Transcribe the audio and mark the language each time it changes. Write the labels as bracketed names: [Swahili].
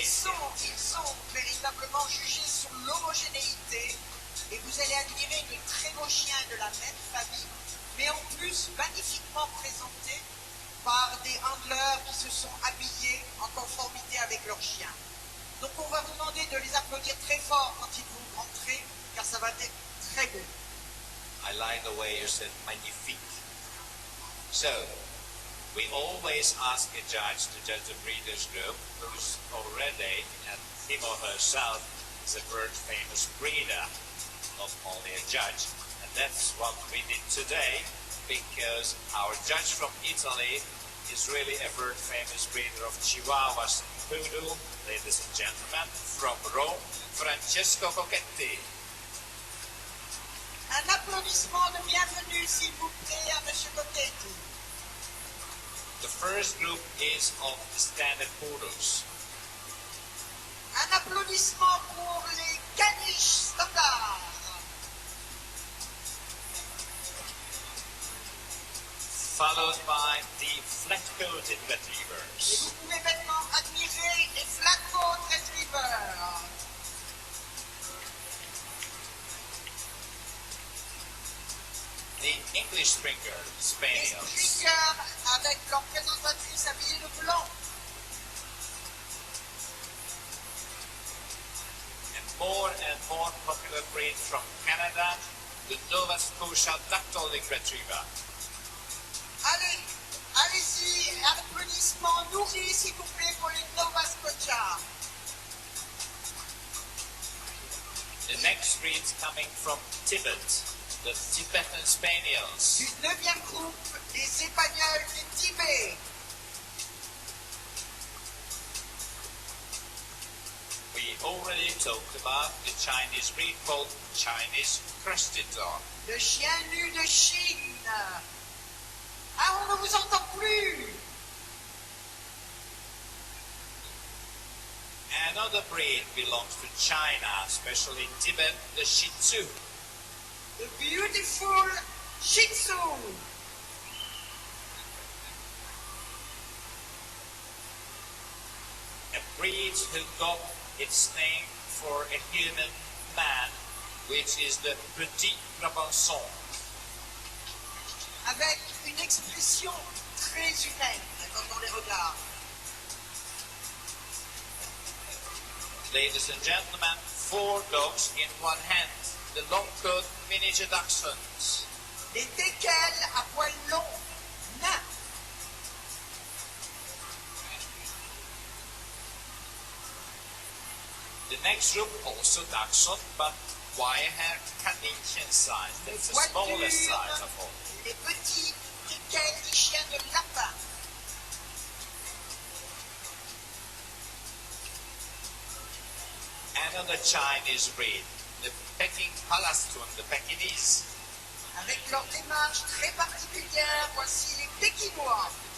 [French] ils sont véritablement jugés sur l'homogénéité et vous allez admirer de très beaux chiens de la même famille, mais en plus magnifiquement présentés par des handlers qui se sont habillés en conformité avec leurs chiens. Donc on va vous demander de les applaudir très fort quand ils vont rentrer, car ça va être très beau. [English] I like the way you said magnifique. So, we always ask a judge to judge the breeders group who's already, and him or herself, is a world famous breeder, not only a judge. And that's what we did today, because our judge from Italy is really a world famous breeder of Chihuahuas and Poodle, ladies and gentlemen, from Rome, Francesco Cochetti. [French] Un applaudissement de bienvenue, s'il vous plaît, à M. Cochetti. [English] The first group is of the standard poodles. [French] Un applaudissement pour les caniches standards. [English] Followed by the flat-coated retrievers. [French] Et vous pouvez maintenant admirer les flat-coat retrievers. [English] The English Springer [French] Les Spaniels. Springers avec leur présentatrice habillée de blanc. [English] And more popular breed from Canada, the Nova Scotia Dactylic Retriever. [French] Allez-y, applaudissements nourris, s'il vous plaît, pour les Nova Scotia. [English] The next breeds coming from Tibet, the Tibetan Spaniels. [French] Du 9e groupe, les Espagnols du Tibet. [English] We already talked about the Chinese breed called Chinese Crested Dog. [French] Le chien nu de Chine. Ah, on ne vous entend plus. [English] Another breed belongs to China, especially Tibet, the Shih Tzu. The beautiful Shih Tzu. A breed who got its name for a human man, which is the Petit Brabançon. [French] Avec une expression très humaine quand on les regarde. [English] Ladies and gentlemen, 4 dogs in one hand. The long-coat miniature dachshunds. [French] Les teckels à poils longs, nains. [English] The next group also dachshund, but wire-haired Canadian size. That's the smallest size of all. [French] Les petits teckels des chiens de lapin. [English] Another Chinese breed, the Peking Palaston, the Pekingese. [French] Avec leur démarche très particulière, voici les Pékinois.